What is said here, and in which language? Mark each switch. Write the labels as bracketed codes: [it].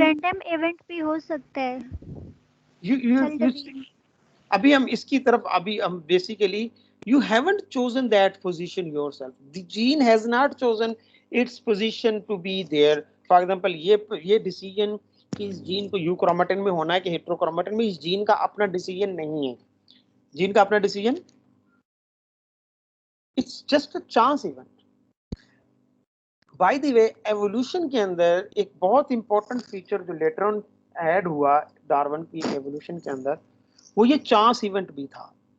[hi] Random event भी हो सकता है. [en] you [hi] अभी हम इसकी तरफ, अभी हम basically [en] you haven't chosen that position yourself. The gene has not chosen its position to be there. For example, [hi] ये डिसीजन कि इस जीन को यूक्रोमेटिन में होना है कि हेट्रोक्रोमेटिन में, इस जीन का अपना डिसीजन नहीं है. जीन का अपना decision, [en] It's just a chance event. [hi] By the way, evolution के अंदर एक बहुत इंपॉर्टेंट फीचर जो लेटर ऑन ऐड हुआ डार्विन की एवोल्यूशन के अंदर, वो ये चांस इवेंट भी था.